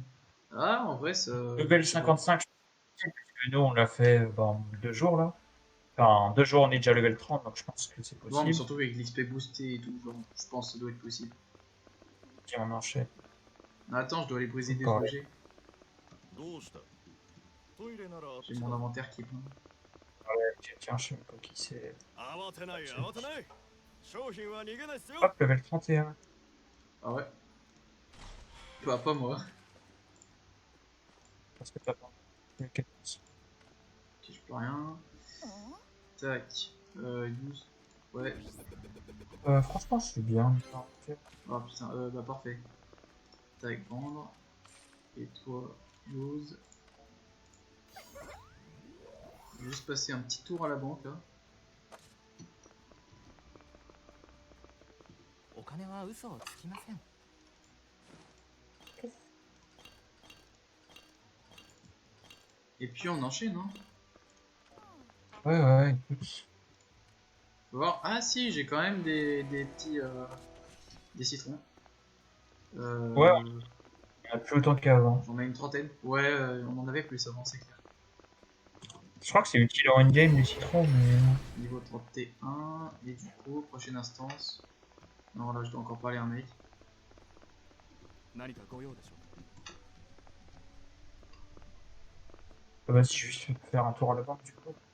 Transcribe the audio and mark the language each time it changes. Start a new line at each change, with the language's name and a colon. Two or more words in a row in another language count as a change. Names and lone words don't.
French: Ah, en vrai, ça. Level Je sais pas. 55, je pense que nous on l'a fait en 2 jours là. Enfin, en 2 jours on est déjà level 30, donc je pense que c'est Non, mais possible. surtout avec l'XP boosté et tout, genre, je pense que ça doit être possible. Si on enchaîne. Attends, je dois aller briser des Pareil. objets.
Japanese: どうしたトイレならあっ
French: J'ai
Japanese: ちだ
French: mon
Japanese: ぞ
French: inventaire qui est plein. Tiens, je sais même pas qui c'est.
Japanese: 慌てない慌てない商品は逃げないっすよ
French: Hop, level 31. Ah ouais? Bah, pas moi. Parce que t'as pas. Ok. Ok, je peux rien. Tac. Use. Ouais. Franchement, je suis bien. Oh putain, bah parfait. Tac, vendre. Et toi, use. Je vais juste passer un petit tour à la banque là.
Japanese: お金は嘘をつきません。
French: Et puis on enchaîne, hein. Ouais, écoute. Faut voir. Ah si, j'ai quand même des petits. Des citrons. Ouais, on a plus autant qu'avant. J'en ai une trentaine. Ouais, on en avait plus avant, c'est clair. Je crois que c'est utile en endgame les citrons, mais. Niveau 31. Et du coup, prochaine instance. Non, là je dois encore parler à un mec.
Japanese: 何かご用でしょ
French: Vas-y, je vais faire un tour à la banque du coup.